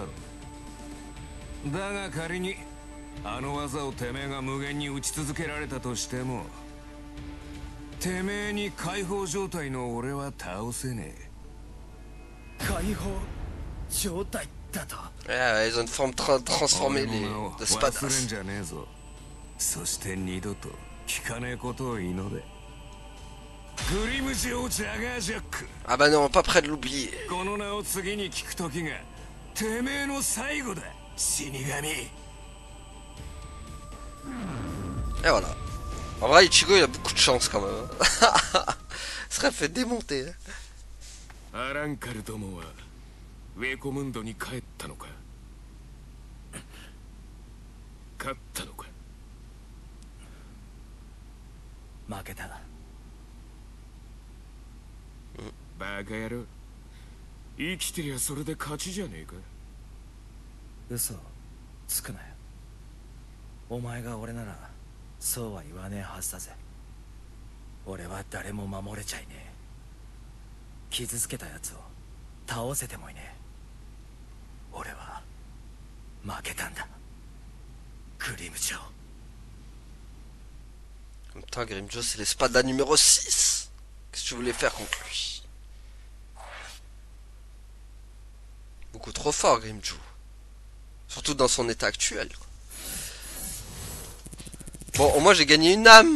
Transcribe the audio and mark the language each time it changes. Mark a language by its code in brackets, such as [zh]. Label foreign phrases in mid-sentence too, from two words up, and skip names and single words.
[ja] だが仮にあの技をてめえが無限に打ち続けられたとしてもてめえに解放状態の俺は倒せねえ。解放状態だと。 [fr] Ouais, ils ont une forme transformée, les de [ja] 忘れん [fr] Spadas. [ja] じゃねえぞ。そして二度と聞かねえことを祈れ。グリム城ジャガージャック。 [fr] Ah bah non, pas près de l'oublier. [ja] この名を次に聞く時がてめえの最後だ死神。 [fr] Et voilà. En vrai, Ichigo il a beaucoup de chance quand même. Il serait fait démonter. [ja] アランカルどもはウェコムンドに帰ったのか勝ったのか。負けた。バカ野郎。生きてりゃそれで勝ちじゃねえか。嘘つくなよ。お前が俺ならそうは言わねえはずだぜ。俺は誰も守れちゃいねえ。傷つけたやつを倒せてもいねえ。俺は負けたんだグリム城。 [fr] En même temps, Grimjo c'est l'espada numéro 6. Qu'est-ce que tu voulais faire contre lui? Beaucoup trop fort Grimjo. Surtout dans son état actuel. Bon, au moins j'ai gagné une âme.